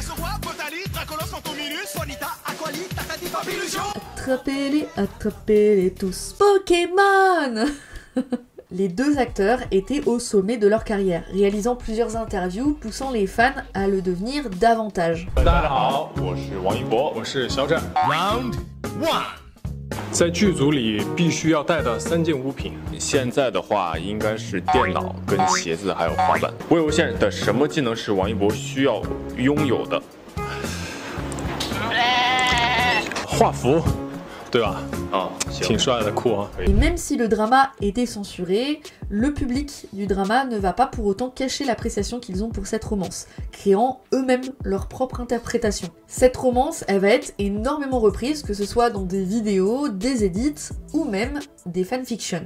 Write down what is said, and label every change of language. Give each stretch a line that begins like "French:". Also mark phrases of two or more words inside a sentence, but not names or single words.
French: Attrapez-les tous. Pokémon. Les 2 acteurs étaient au sommet de leur carrière, réalisant plusieurs interviews poussant les fans à le devenir davantage.
Chinese: 在剧组里必须要带的3件物品。现在的话，应该是电脑、跟鞋子还有滑板。魏无羡的什么技能是王一博需要拥有的？画符，对吧？挺帅的，酷啊。
French: Et même si le drama était censuré, le public du drama ne va pas pour autant cacher l'appréciation qu'ils ont pour cette romance, créant eux-mêmes leur propre interprétation. Cette romance, elle va être énormément reprise, que ce soit dans des vidéos, des edits ou même des fanfictions.